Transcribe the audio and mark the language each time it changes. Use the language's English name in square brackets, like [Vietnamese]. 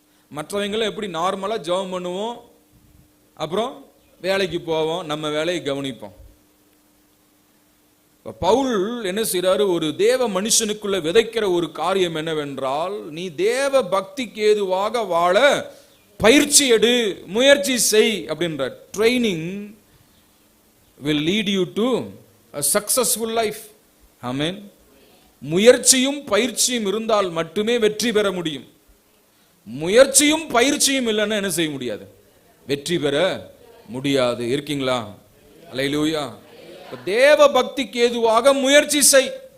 [Tamil] மற்றவங்களும் எப்படி நார்மலா ஜெபம் பண்ணுவோம், அப்புறம் வேலைக்கு போவோம், நம்ம வேலையை கவனிப்போம். பவுல் என்ன செய்யறாரு? ஒரு தேவ மனுஷனுக்குள்ள விதைக்கிற ஒரு காரியம் என்னவென்றால், நீ தேவ பக்திக்கு ஏதுவாக வாழ பயிற்சி எடு, முயற்சி செய் அப்படின்ற. [English] Training will lead you to a successful life. [Tamil] ஆமென். முயற்சியும் பயிற்சியும் இருந்தால் மட்டுமே வெற்றி பெற முடியும். முயற்சியும் பயிற்சியும் இல்லைன்னா என்ன செய்ய முடியாது? வெற்றி பெற முடியாது. இருக்கீங்களா? அல்லேலூயா. தேவ பக்திக்கு ஏதுவாக முயற்சி செய்.